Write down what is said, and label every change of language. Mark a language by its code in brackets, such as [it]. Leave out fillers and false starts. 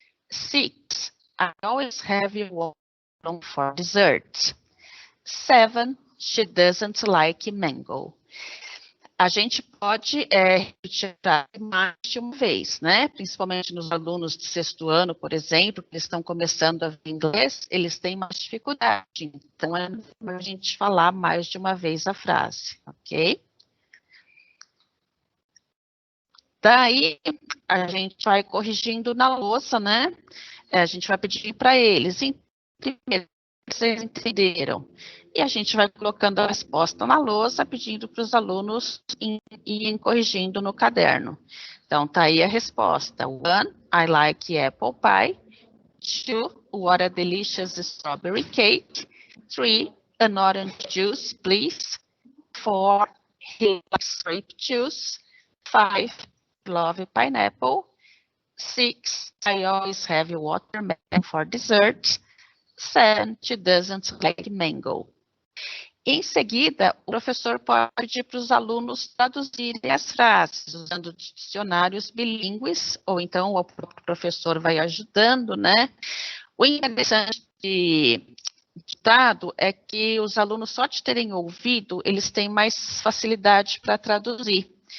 [en] 6, I always have watermelon for dessert. 7, she doesn't like mango. [pt] A gente pode retirar mais de uma vez, né? Principalmente nos alunos de sexto ano, por exemplo, que estão começando a ver inglês, eles têm mais dificuldade. Então, é a gente falar mais de uma vez a frase, ok? Daí, a gente vai corrigindo na louça, né? A gente vai pedir para eles, primeiro, vocês entenderam? E a gente vai colocando a resposta na lousa, pedindo para os alunos irem corrigindo no caderno. Então, tá aí a resposta. 1, [en] I like apple pie. 2, what a delicious strawberry cake. 3, an orange juice, please. 4, he likes grape juice. 5, love pineapple. 6, I always have watermelon for dessert. 7, she doesn't like mango. [pt] Em seguida, o professor pode pedir para os alunos traduzirem as frases, usando dicionários bilíngues, ou então o próprio professor vai ajudando, né? O interessante ditado é que os alunos só de terem ouvido, eles têm mais facilidade para traduzir.